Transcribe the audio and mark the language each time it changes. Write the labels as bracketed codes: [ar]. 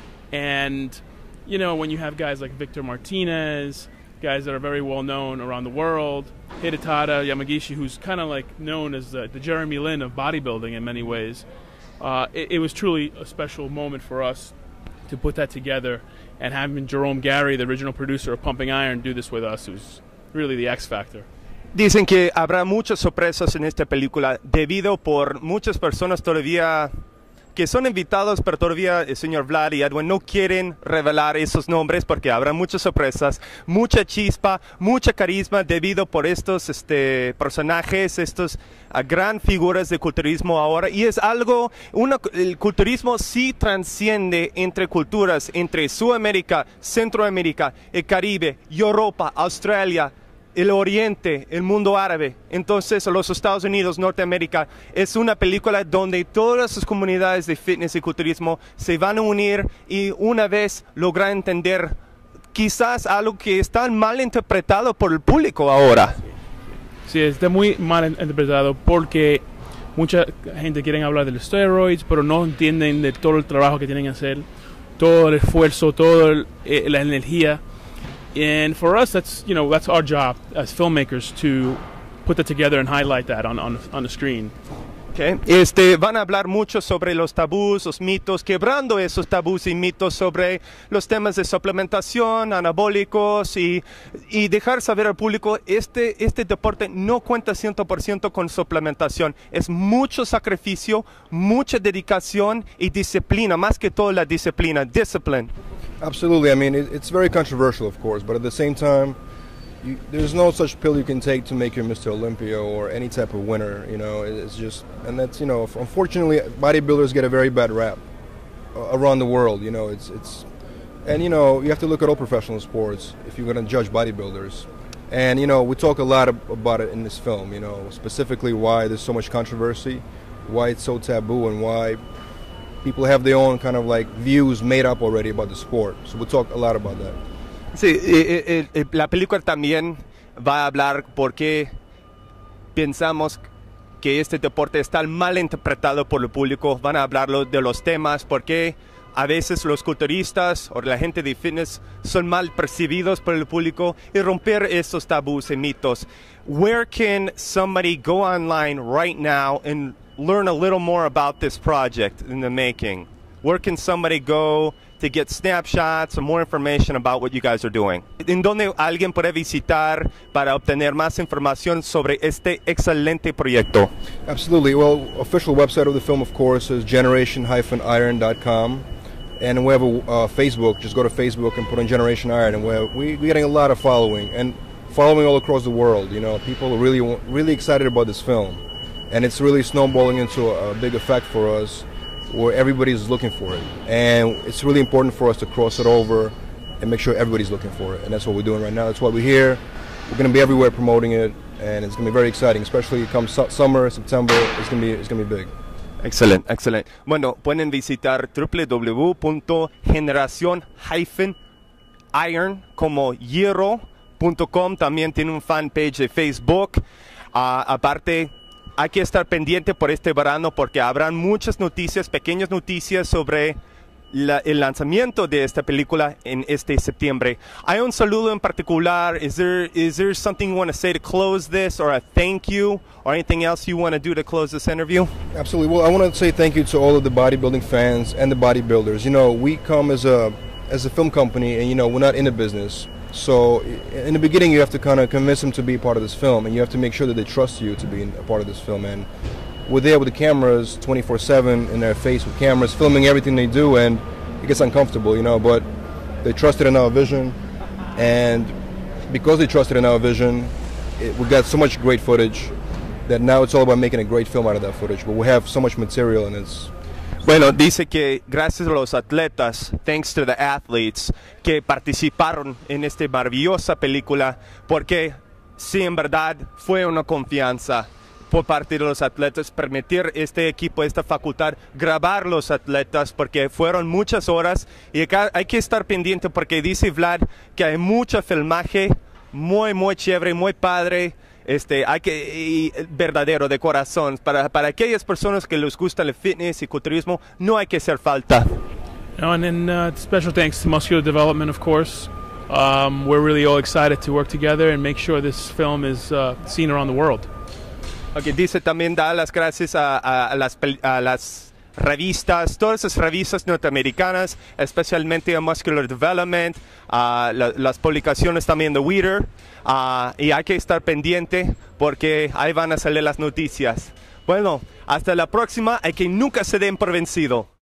[en] And, you know, when you have guys like Victor Martinez, guys that are very well known around the world, Hidetada Yamagishi, who's kind of like known as the Jeremy Lin of bodybuilding in many ways, it was truly a special moment for us to put that together, and having Jerome Gary, the original producer of Pumping Iron, do this with us, who's really the X factor. [es] Dicen que habrá muchas sorpresas en esta película debido por muchas personas todavía que son invitados, pero todavía el señor Vlad y Edwin no quieren revelar esos nombres porque habrá muchas sorpresas, mucha chispa, mucha carisma debido por estos personajes, estos gran figuras de culturismo ahora. Y es algo, el culturismo sí transciende entre culturas, entre Sudamérica, Centroamérica, el Caribe, Europa, Australia, el Oriente, el mundo árabe. Entonces, los Estados Unidos, Norteamérica, es una película donde todas las comunidades de fitness y culturismo se van a unir y una vez lograr entender quizás algo que está mal interpretado por el público ahora. Sí, está muy mal interpretado porque mucha gente quiere hablar de los steroids, pero no entienden de todo el trabajo que tienen que hacer, todo el esfuerzo, toda la energía. [en] And for us, that's our job as filmmakers to put that together and highlight that on the screen. Okay. [es] Van a hablar mucho sobre los tabús, los mitos, quebrando esos tabús y mitos sobre los temas de suplementación, anabólicos y dejar saber al público este deporte no cuenta 100% con suplementación. Es mucho sacrificio, mucha dedicación y disciplina, más que todo la disciplina, discipline. [en] Absolutely. I mean, it's very controversial, of course, but at the same time, there's no such pill you can take to make you Mr. Olympia or any type of winner. It's just, and that's, unfortunately, bodybuilders get a very bad rap around the world. And you have to look at all professional sports if you're going to judge bodybuilders. And we talk a lot about it in this film. Specifically why there's so much controversy, why it's so taboo, and why people have their own kind of like views made up already about the sport. So we'll talk a lot about that. [es] Sí, la película también va a hablar por qué pensamos que este deporte está mal interpretado por el público. Van a hablar de los temas, por qué a veces los culturistas o la gente de fitness son mal percibidos por el público y romper esos tabús y mitos. [en] Where can somebody go online right now and learn a little more about this project in the making? Where can somebody go to get snapshots or more information about what you guys are doing? [es] ¿En dónde alguien puede visitar para obtener más información sobre este excelente proyecto? [en] Absolutely. Well, official website of the film, of course, is generation-iron.com. And we have a Facebook. Just go to Facebook and put in Generation Iron. And we're getting a lot of following all across the world. People are really excited about this film. And it's really snowballing into a big effect for us, where everybody's looking for it. And it's really important for us to cross it over and make sure everybody's looking for it. And that's what we're doing right now. That's why we're here. We're going to be everywhere promoting it, and it's going to be very exciting, especially come summer, September. It's going to be big. [es] Excelente, excelente. Bueno, pueden visitar www.generacion-iron como hierro.com. También tiene un fanpage de Facebook. Aparte, hay que estar pendiente por este verano porque habrán muchas noticias, pequeñas noticias sobre el lanzamiento de esta película en este septiembre. Hay un saludo en particular. [en] Is there something you want to say to close this, or a thank you, or anything else you want to do to close this interview? Absolutely. Well, I want to say thank you to all of the bodybuilding fans and the bodybuilders. We come as a film company, and we're not in the business. So in the beginning, you have to kind of convince them to be a part of this film, and you have to make sure that they trust you to be a part of this film. And we're there with the cameras 24/7 in their face with cameras, filming everything they do, and it gets uncomfortable, but they trusted in our vision, and because they trusted in our vision, we got so much great footage that now it's all about making a great film out of that footage. But we have so much material, and it's... [es] Bueno, dice que gracias a los atletas, [en] thanks to the athletes, [es] que participaron en esta maravillosa película, porque sí, en verdad fue una confianza por parte de los atletas, permitir este equipo, esta facultad, grabar los atletas, porque fueron muchas horas y acá hay que estar pendiente porque dice Vlad que hay mucho filmaje, muy chévere, muy padre, y verdadero, de corazón. Para aquellas personas que les gusta el fitness y culturismo, no hay que hacer falta. [en] And then special thanks to Muscular Development, of course. We're really all excited to work together and make sure this film is seen around the world. [es] Okay, dice también da las gracias a las revistas, todas esas revistas norteamericanas, especialmente a Muscular Development, las publicaciones también de Weeder, y hay que estar pendiente porque ahí van a salir las noticias. Bueno, hasta la próxima, hay que nunca se den por vencido.